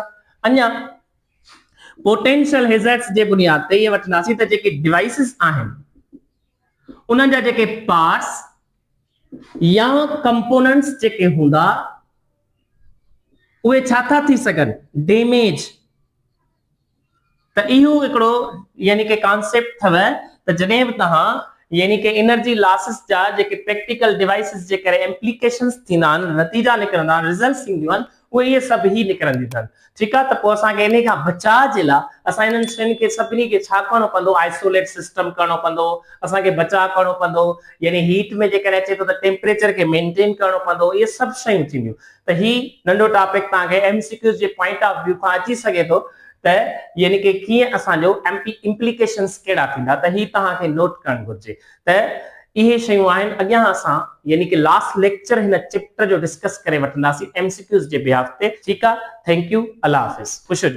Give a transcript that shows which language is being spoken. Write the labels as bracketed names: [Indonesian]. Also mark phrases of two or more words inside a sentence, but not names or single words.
[Sindhi] अञा [English] potential hazards [Sindhi] जे बुनियाद ते इहे वठंदासीं त जेके डिवाइसिस आहिनि उन्हनि जा जेके पार्ट्स या कंपोनेंट्स जेके हूंदा उहे छा था थी सघनि, डैमेज। त इहो हिकिड़ो यानी कि कॉन्सेप्ट अथव त जॾहिं बि तव्हां यानी कि [English] energy losses [Sindhi] जा जेके [English] practical devices [Sindhi] जे करे इम्प्लीकेशंस थींदा आहिनि, नतीजा निकिरंदा आहिनि, रिजल्ट्स थींदियूं आहिनि, उहे इहे सभु ई निकिरंदियूं अथनि। ठीकु आहे, त पोइ असांखे इन खां बचाव जे लाइ असां इन्हनि शयुनि खे सभिनी खे छा करणो पवंदो, [English] isolate system [Sindhi] करणो पवंदो, असांखे बचाव करणो पवंदो, यानी हीट में जेकॾहिं अचे थो त टेम्परेचर खे मेंटेन करणो पवंदो, इहे सभु शयूं थींदियूं। त ही नंढो टॉपिक तव्हांखे एमसीक्यूज़ जे [English] point of view [Sindhi] खां अची सघे थो, त यानी कि कीअं असांजो इम्प्लीकेशंस कहिड़ा थींदा, त ही तव्हांखे नोट करणु घुरिजे। त इहे शयूं आहिनि। अॻियां असां यानी कि [English] last lecture [Sindhi] हिन चैप्टर जो डिस्कस करे वठंदासीं एमसीक्यूज़ जे बिहाफ ते। ठीकु आहे, [English] thank you, [Sindhi] अल्लाह हाफ़िज़, ख़ुशि हुजो।